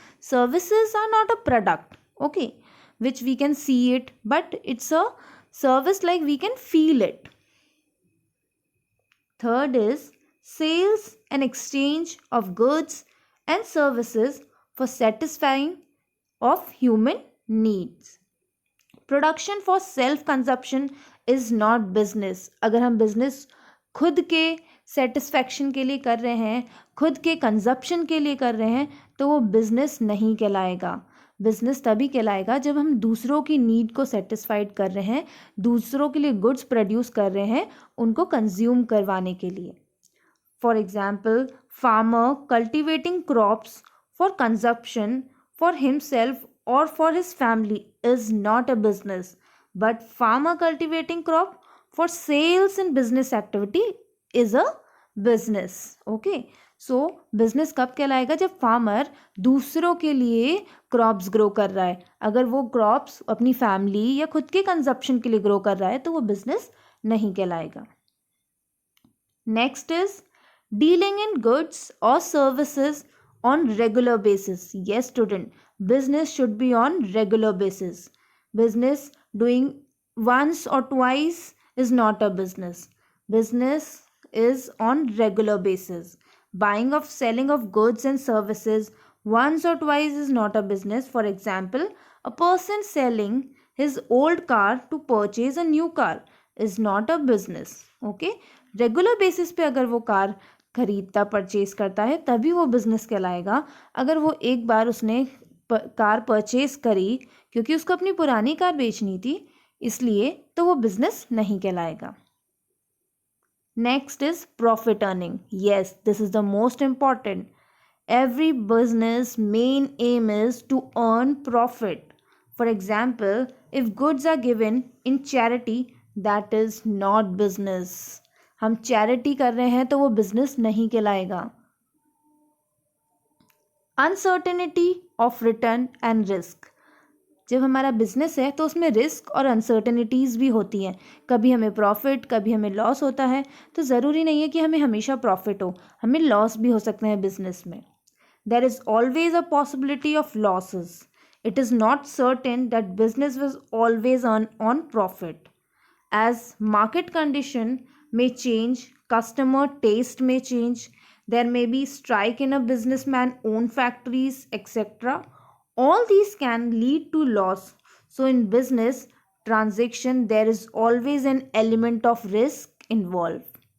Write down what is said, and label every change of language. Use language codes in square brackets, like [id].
[en] Services are not a product, okay, which we can see it, but it's a service like we can feel it. Third is sales and exchange of goods and services for satisfying of human needs. Production for self consumption is not business. [hi] अगर हम business खुद के satisfaction के लिए कर रहे हैं, खुद के कंजप्शन के लिए कर रहे हैं, तो वो बिज़नेस नहीं कहलाएगा. बिज़नेस तभी कहलाएगा जब हम दूसरों की नीड को सेटिस्फाइड कर रहे हैं, दूसरों के लिए गुड्स प्रोड्यूस कर रहे हैं, उनको कंज्यूम करवाने के लिए. [en] For example, farmer cultivating crops for consumption for himself और for his family is not a business, but farmer cultivating crop for sales and business activity is a business. Okay, so business [hi] कब कहलाएगा? जब farmer दूसरों के लिए crops grow कर रहा है. अगर वो क्रॉप्स अपनी फैमिली या खुद के कंजप्शन के लिए ग्रो कर रहा है तो वो बिजनेस नहीं कहलाएगा. [en] Next is dealing in goods और services on regular basis. Yes student, business should be on regular basis. Business doing once or twice is not a business. Business is on regular basis. Buying of selling of goods and services once or twice is not a business. For example, a person selling his old car to purchase a new car is not a business. [hi] Okay, regular basis पे अगर वो car खरीदता purchase करता है तभी वो business कहलाएगा. अगर वो एक बार उसने कार परचेज करी क्योंकि उसको अपनी पुरानी कार बेचनी थी इसलिए, तो वो बिजनेस नहीं कहलाएगा. [en] Next is profit earning. Yes, this is the most important. Every business main aim is to earn profit. For example, if goods are given in charity that is not business. [hi] हम charity कर रहे हैं तो वो business नहीं कहलाएगा. [en] Uncertainty of return and risk. [hi] जब हमारा बिजनेस है तो उसमें रिस्क और अनसर्टेनिटीज़ भी होती हैं. कभी हमें प्रॉफिट, कभी हमें लॉस होता है. तो ज़रूरी नहीं है कि हमें हमेशा प्रॉफिट हो, हमें लॉस भी हो सकते हैं बिजनेस में. [en] There is always a possibility of losses. It is not certain that business will always earn on profit. As market condition may change, customer taste may change, there may be strike in a businessman own factories, etc. All these can lead to loss. So in business transaction there is always an element of risk involved.